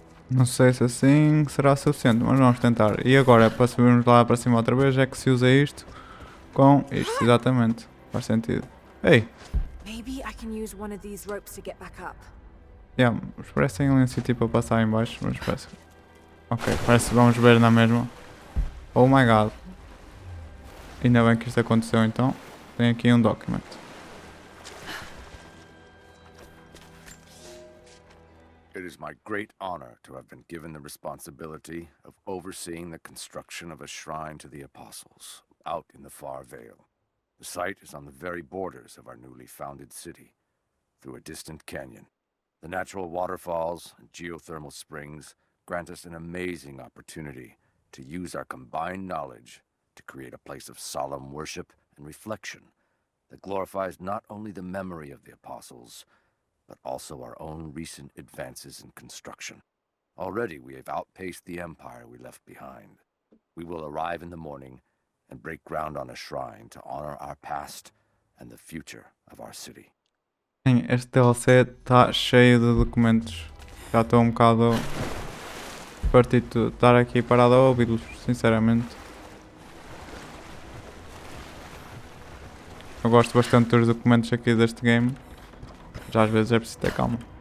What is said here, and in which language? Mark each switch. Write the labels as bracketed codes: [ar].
[pt] Não sei se assim será suficiente, mas vamos tentar. E agora, para subirmos lá para cima outra vez, é que se usa isto com isto, exatamente. Faz sentido. Ei! [en] Maybe I can use one of these ropes to get back up. [pt] Yeah, mas parecem ali um sítio para passar em baixo, mas parece... Ok, parece que vamos ver na mesma. [en] Oh my god. [pt] Ainda bem que isto aconteceu então. Tem aqui um document. [en] It is my great honor to have been given the responsibility of overseeing the construction of a shrine to the Apostles out in the far Vale. The site is on the very borders of our newly founded city, through a distant canyon. The natural waterfalls and geothermal springs grant us an amazing opportunity to use our combined knowledge to create a place of solemn worship and reflection that glorifies not only the memory of the apostles, but also our own recent advances in construction. Already we have outpaced the empire we left behind. We will arrive in the morning and break ground on a shrine to honor our past and the future of our city. [pt] Sim, este DLC está cheio de documentos. Já estou um bocado partido de estar aqui parado a ouvi-los, sinceramente. Eu gosto bastante dos documentos aqui deste game. Já às vezes é preciso ter calma.